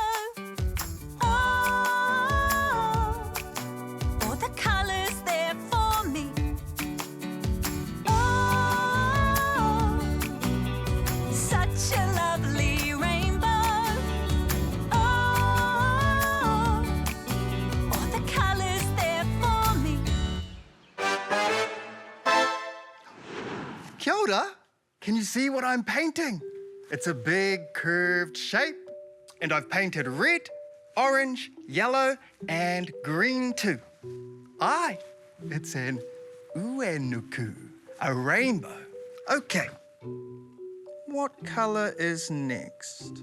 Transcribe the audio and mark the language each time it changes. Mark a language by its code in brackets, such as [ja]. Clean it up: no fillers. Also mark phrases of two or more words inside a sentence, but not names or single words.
[en] Oh, all the colors there for me. Oh, such a lovely rainbow. Oh, all the colors there for me. [mi] Kia ora. [en] Can you see what I'm painting? It's a big curved shape, and I've painted red, orange, yellow, and green too. Aye, it's an uenuku, a rainbow. Okay, what colour is next?